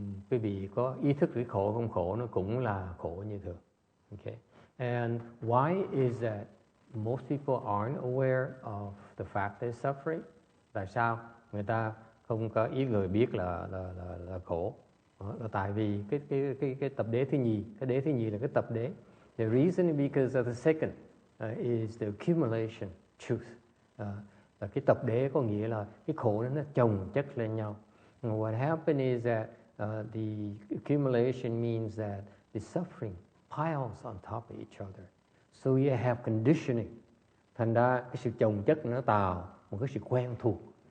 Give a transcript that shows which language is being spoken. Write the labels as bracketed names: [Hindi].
[Vietnamese] Quý vị có ý thức cái khổ không khổ nó cũng là khổ như thường. [English] Okay. And why is that most people aren't aware of the fact they're suffering? [Vietnamese] Tại sao người ta không có ý người biết là khổ? Là tại vì cái tập đế thứ nhì, cái đế thứ nhì là cái tập đế. [English] The reason is because of the second is the accumulation truth. [Vietnamese] Là cái tập đế có nghĩa là cái khổ nó chồng chất lên nhau. [English] And what happened is that the accumulation means that the suffering piles on top of each other. So you have conditioning. [Vietnamese] Thành ra cái sự chồng chất nó tạo một cái sự quen thuộc.